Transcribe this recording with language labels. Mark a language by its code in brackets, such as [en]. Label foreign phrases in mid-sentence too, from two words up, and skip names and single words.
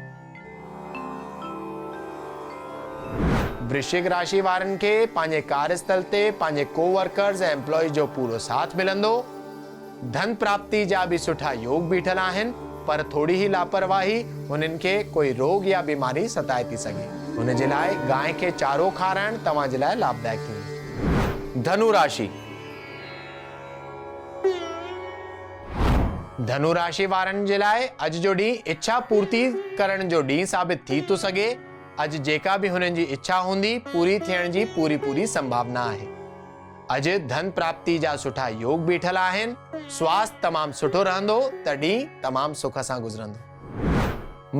[sd] वृश्चिक राशि वारनि खे पंहिंजे कार्यस्थल ते पंहिंजे कोवर्कर्स ऐं एम्प्लॉइज जो पूरो साथ मिलंदो। धन प्राप्ति जा भी सुठा योग बीठल आहिनि, पर थोड़ी ही लापरवाही हुननि खे कोई रोग या बीमारी सताए थी सघे। हुन जे लाइ गांइ खे चारो खाराइण तव्हां जे लाइ लाभदायक थींदो। धनु राशि। धनु राशि वारनि जे लाइ अॼु जो ॾींहुं इच्छा पूर्ति करण जो ॾींहुं साबित थी थो सघे। अॼु जेका भी हुननि जी इच्छा हूंदी पूरी थियण जी पूरी संभावना आहे। अॼु धन प्राप्ति जा सुठा योग बीठल आहिनि। स्वास्थ्य तमामु सुठो रहंदो त ॾींहुं तमामु सुख सां गुज़रंदो।